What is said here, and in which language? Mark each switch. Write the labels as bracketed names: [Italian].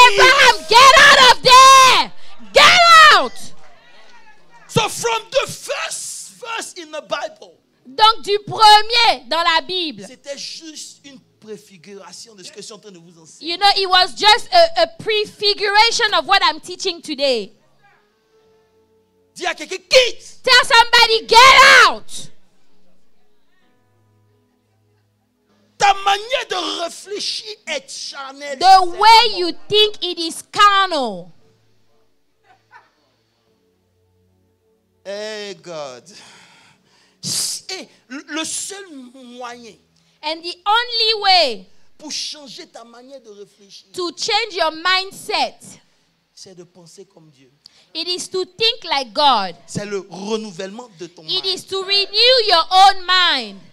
[English] Abraham, get out of there! Get out! So from the first verse in the Bible, [French] Donc, du premier dans la Bible, c'était juste une préfiguration de ce que je suis en train de vous enseigner. [English] you know, it was just a prefiguration of what I'm teaching today. [French] Dis à quelqu'un, quitte. [English] Tell somebody, get out! [French] Ta manière de réfléchir est charnelle. [English] The way you think, it is carnal. Hey God. [French] Et le seul moyen [English] And the only way [French] pour changer ta manière de réfléchir, [English] to change your mindset, [French] c'est de penser comme Dieu. [English] it is to think like God. [French] C'est le renouvellement de ton [English] It mind. is to renew your own mind.